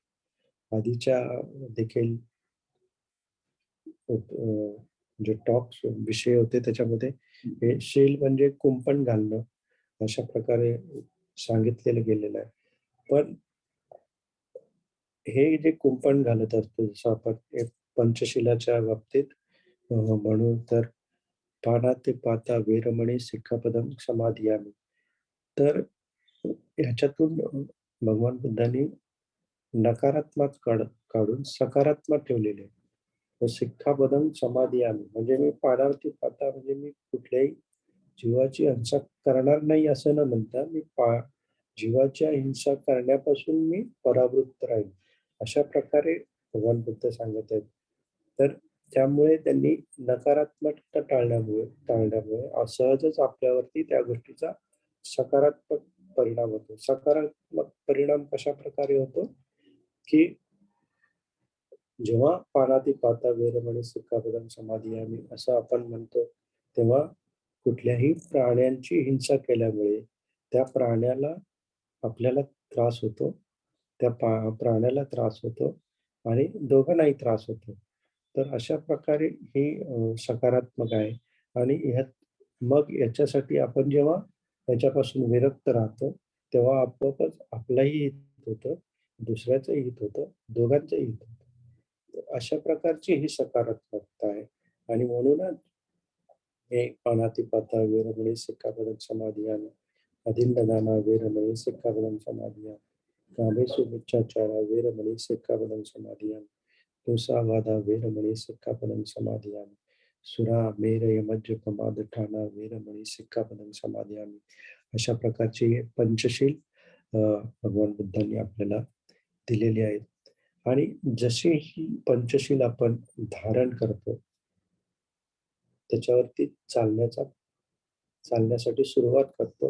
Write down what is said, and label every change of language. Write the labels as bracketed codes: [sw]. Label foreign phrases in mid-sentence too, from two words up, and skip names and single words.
[mr] आधीच्या देखील जे टॉक्स विषय होते त्याच्यामध्ये हे शील म्हणजे कुंपण घालणं, अशा प्रकारे सांगितलेलं गेलेलं आहे. पण हे जे कुंपण घालत असतो, जसं आपण एक पंचशिलाच्या बाबतीत म्हणू तर [pi] पानातिपाता वेरमणी सिक्खापदं समादियामी. [mr] तर ह्याच्यातून भगवान बुद्धांनी नकारात्मक काढून सकारात्मक ठेवलेले आहे. तर [pi] सिक्खापदं समादियामी [mr] म्हणजे मी पानावरती पाहता म्हणजे मी कुठल्याही जीवाची हिंसा करणार नाही असं न म्हणता मी जीवाच्या हिंसा करण्यापासून मी परावृत्त राहील. अशा प्रकारे भगवान बुद्ध सांगत आहेत. तर त्यामुळे त्यांनी नकारात्मकता टाळल्यामुळे सहजच आपल्यावरती त्या गोष्टीचा सकारात्मक परिणाम होतो. सकारात्मक परिणाम कशाप्रकारे होतो, की जेव्हा [pi] पानातिपाता वेरमणी सिक्खापदं समादियामी [mr] असं आपण म्हणतो, तेव्हा कुठल्याही प्राण्यांची हिंसा केल्यामुळे त्या प्राण्याला आपल्याला त्रास होतो. त्या प्राण्याला त्रास होतो आणि दोघांनाही त्रास होतो. तर अशा प्रकारे ही सकारात्मक आहे. आणि ह्यात मग याच्यासाठी आपण जेव्हा याच्यापासून विरक्त राहतो, तेव्हा आपोआपच आपलंही हित होतं, दुसऱ्याचंही हित होतं, दोघांचंही हित होतं. तर अशा प्रकारची ही सकारात्मकता आहे. आणि म्हणूनच हे [pi] पानातिपाता वेरमणी सिक्खापदं समादियामी, अदिन्नदाना वेरमणी सिक्खापदं समादियामी, कामेषु मिच्छाचारा वेरमणी सिक्खापदं समादियामी, मुसावादा वेरमणी सिक्खापदं समादियामी, सुरा मेरय मज्जपमादठाना वेरमणी सिक्खापदं समादियामी. [mr] अशा प्रकारची पंचशील भगवान बुद्धांनी आपल्याला दिलेली आहेत. आणि जशी ही पंचशील आपण धारण करतो, त्याच्यावरती चालण्यासाठी सुरुवात करतो.